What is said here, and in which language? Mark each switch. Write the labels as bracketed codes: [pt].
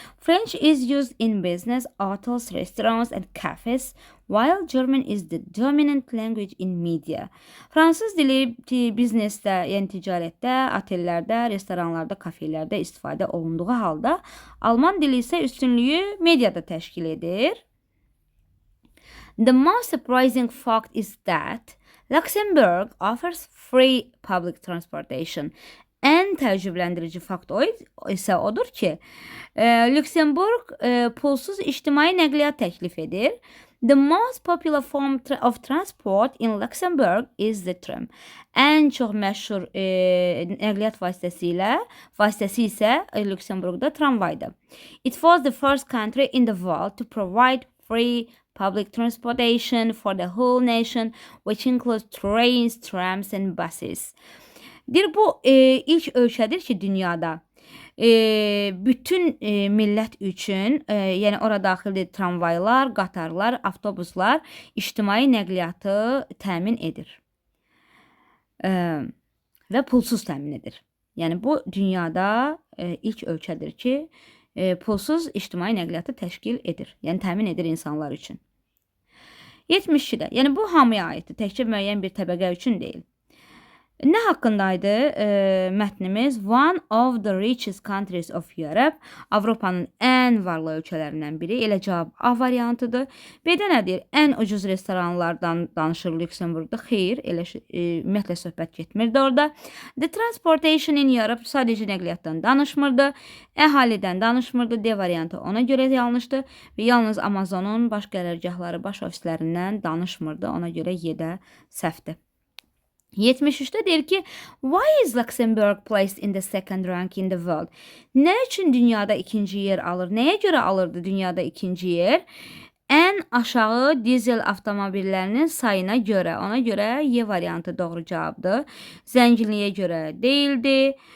[en] French is used in business, hotels, restaurants and cafes, while German is the dominant language in media. [az] Fransız dili biznesdə, yəni ticarətdə, otellərdə, restoranlarda, kafelərdə istifadə olunduğu halda, alman dili isə üstünlüyü mediada təşkil edir. [en] The most surprising fact is that Luxembourg offers free public transportation. [az] Ən təəccübləndirici fakt isə odur ki, Lüksemburg pulsuz ictimai nəqliyyat təklif edir. [en] The most popular form of transport in Luxembourg is the tram. [az] Ən çox məşhur nəqliyyat vasitəsi isə Lüksemburqda tramvaydır. [en] It was the first country in the world to provide free public transportation for the whole nation, which includes trains, trams and buses. [az] Bu ilk ölkədir ki, dünyada bütün millət üçün, yəni ora daxildir tramvaylar, qatarlar, avtobuslar, ictimai nəqliyyatı təmin edir və pulsuz təmin edir. Yəni bu dünyada ilk ölkədir ki, pulsuz ictimai nəqliyyatı təşkil edir, yəni təmin edir insanlar üçün. 72-də, yəni bu hamıya aiddir, təkcə müəyyən bir təbəqə üçün deyil. Nə haqqındaydı mətnimiz? [en] One of the richest countries of Europe. [az] Avropanın ən varlı ölkələrindən biri. Elə cavab A variantıdır. B-də nə deyir? Ən ucuz restoranlardan danışır Lüksemburqda. Xeyr, elə ümumiyyətlə söhbət getmirdi orada. [en] The transportation in Europe [az] sadəcə nəqliyyatdan danışmırdı. Əhalidən danışmırdı. D variantı ona görə yanlışdır. Və yalnız Amazonun baş qərargahları, baş ofislərindən danışmırdı. Ona görə Y-də səhvdir. 73'te deyir ki, [en] why is Luxembourg placed in the second rank in the world? [az] Nə üçün dünyada ikinci yer alır? Nəyə görə alırdı dünyada ikinci yer? Ən aşağı dizel avtomobillərinin sayına görə. Ona görə Y variantı doğru cavabdır. Zənginliyə görə deyildi.